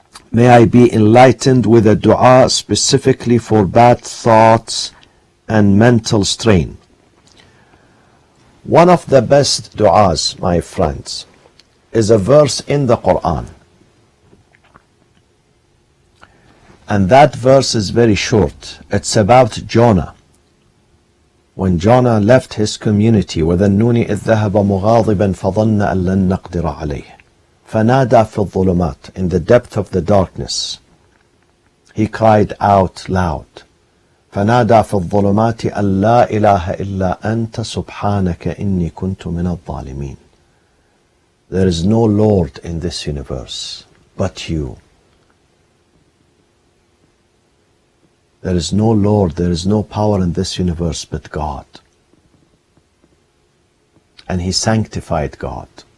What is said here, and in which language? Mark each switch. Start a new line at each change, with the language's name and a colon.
English: May I be enlightened with a dua specifically for bad thoughts and mental strain. One of the best du'as, my friends, is a verse in the Quran. And that verse is very short. It's about Jonah. When Jonah left his community,
Arabic: وَذَنُّونِ إِذْ ذَهَبَ مُغَاضِبًا فَظَنَّ أَن لَن نَّقْدِرَ عَلَيْهِ فَنَادَى فِي الظُّلُمَاتِ.
English: In the depth of the darkness, he cried out loud.
Arabic: فنادى في الظلمات أن لا إله إلا أنت سبحانك إني كنت من الظالمين.
English: There is no Lord in this universe but you. There is no Lord, there is no power in this universe but God. And he sanctified God.